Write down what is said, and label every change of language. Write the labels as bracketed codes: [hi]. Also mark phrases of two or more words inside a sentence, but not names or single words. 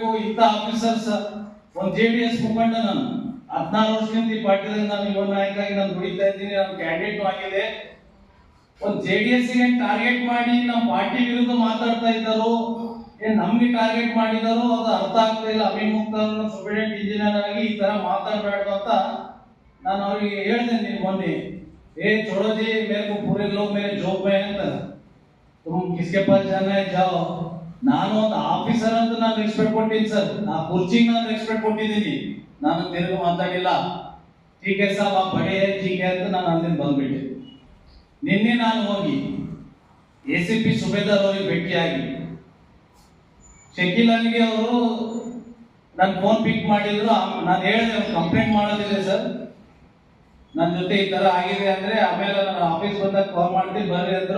[kn] ಇಂಥ ಆಫೀಸರ್ಸ್ ಒಂದು JDS ಮುಖಂಡ, ನಾನು 16 ವರ್ಷದಿಂದ ಈ ಪಾರ್ಟಿದಾಗ ನಾನು ಯುವ ನಾಯಕ ಆಗಿ ನಾನು ದುಡಿತಾ ಇದ್ದೀನಿ, ನಾನು ಕ್ಯಾಂಡಿಡೇಟ್ ಆಗಿದೆ. ಒಂದು JDS ಗೆ ಟಾರ್ಗೆಟ್ ಮಾಡಿ ನಮ್ಮ ಪಾರ್ಟಿ ವಿರುದ್ಧ ಮಾತಾಡ್ತಾ ಇದ್ದಾರೋ ನಮ್ಗೆ ಟಾರ್ಗೆಟ್ ಮಾಡಿದಾರೋ ಅದು ಅರ್ಥ ಆಗ್ತಾ ಇಲ್ಲ. ಅಮೀನ್ ಮುಕ್ತಾರ್ ಸುಪ್ರೀಡೆಂಟ್ ಇಂಜಿನಿಯರ್ ಆಗಿ ಈ ತರ ಮಾತಾಡಬಾರ್ದು ಅಂತ ನಾನು ಅವ್ರಿಗೆ ಹೇಳ್ತೇನೆ. ನೀನು ಮೊನ್ನೆ [hi] छोड़ो जी, मेरे को पूरे लोग मेरे जॉब में हैं, तुम किसके पास जाना है जाओ. [kn] ನಾನು ಒಂದು ಆಫೀಸರ್ ಅಂತ ನಾನು ರೆಸ್ಪೆಕ್ಟ್ ಕೊಟ್ಟಿದ್ದೀನಿ ಸರ್, ನಾ ಕುರ್ಚಿಗೆ ನಾನು ರೆಸ್ಪೆಕ್ಟ್ ಕೊಟ್ಟಿದ್ದೀನಿ, ನಾನು ತಿರುಗಿ ಮಾತಾಡಿಲ್ಲ. [hi] ठीक है साहब आप बड़े हैं ठीक है [kn] ಅಂತ ನಾನು ಅಲ್ಲಿ ಬಂದ್ಬಿಟ್ಟೆ. ನಿನ್ನೆ ನಾನು ಹೋಗಿ ACP ಸುಬೇದಾರ್ ಅವರಿಗೆ ಭೇಟಿಯಾಗಿ ಶಕೀಲ್ ಅಲಿಗೆ ಅವರು ನನ್ನ ಫೋನ್ ಪಿಕ್ ಮಾಡಿದ್ರು. ನಾನು ಹೇಳಿದೆ ಕಂಪ್ಲೇಂಟ್ ಮಾಡೋದಿದೆ ಸರ್, ನನ್ನ ಜೊತೆ ಈ ತರ ಆಗಿದೆ ಅಂದ್ರೆ ಆಮೇಲೆ ನಾನು ಆಫೀಸ್ ಬಂದಾಗ ಕಾಲ್ ಮಾಡ್ತೀನಿ ಬರ್ರಿ ಅಂದ್ರು.